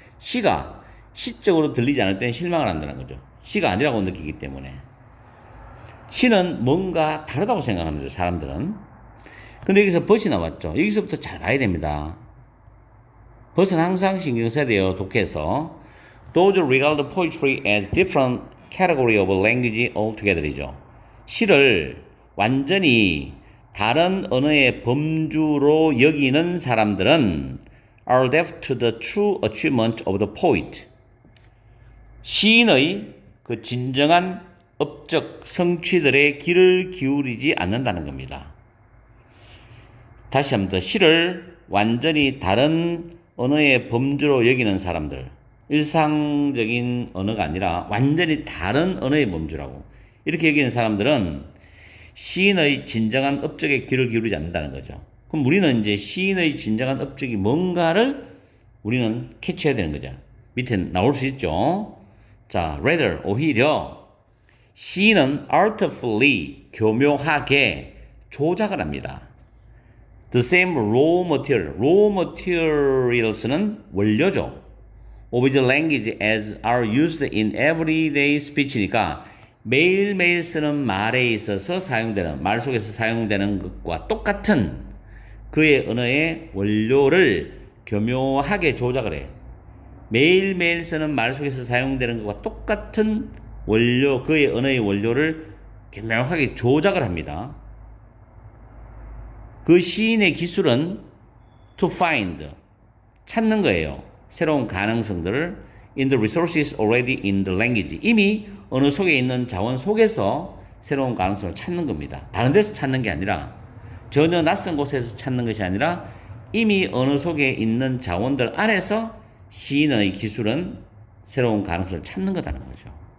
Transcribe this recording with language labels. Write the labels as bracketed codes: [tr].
[ko] 시가 시적으로 들리지 않을 때는 실망을 한다는 거죠. 시가 아니라고 느끼기 때문에. 시는 뭔가 다르다고 생각하는 거죠, 사람들은. 근데 여기서 벗이 나왔죠. 여기서부터 잘 봐야 됩니다. 벗은 항상 신경 써야 돼요, 독해에서. [en] Those regard poetry as different category of language altogether이죠. [ko] 시를 완전히 다른 언어의 범주로 여기는 사람들은 [en] are deaf to the true achievement of the poet. [ko] 시인의 그 진정한 업적 성취들의 귀를 기울이지 않는다는 겁니다. 다시 한번 더, 시를 완전히 다른 언어의 범주로 여기는 사람들, 일상적인 언어가 아니라 완전히 다른 언어의 범주라고 이렇게 여기는 사람들은 시인의 진정한 업적에 귀를 기울이지 않는다는 거죠. 그럼 우리는 이제 시인의 진정한 업적이 뭔가를 우리는 캐치해야 되는 거죠. 밑에 나올 수 있죠. 자, rather, 오히려 시인은 artfully, 교묘하게 조작을 합니다. [en] The same raw materials는 [ko] 원료죠. [en] of the language as are used in everyday speech [ko] 니까 매일매일 쓰는 말에 있어서 사용되는, 말 속에서 사용되는 것과 똑같은 그의 언어의 원료를 교묘하게 조작을 해. 매일매일 쓰는 말 속에서 사용되는 것과 똑같은 원료, 그의 언어의 원료를 교묘하게 조작을 합니다. 그 시인의 기술은 [en] to find, [ko] 찾는 거예요. 새로운 가능성들을 [en] in the resources already in the language. [ko] 이미 언어 속에 있는 자원 속에서 새로운 가능성을 찾는 겁니다. 다른 데서 찾는 게 아니라, 전혀 낯선 곳에서 찾는 것이 아니라 이미 언어 속에 있는 자원들 안에서 시인의 기술은 새로운 가능성을 찾는 거다는 거죠.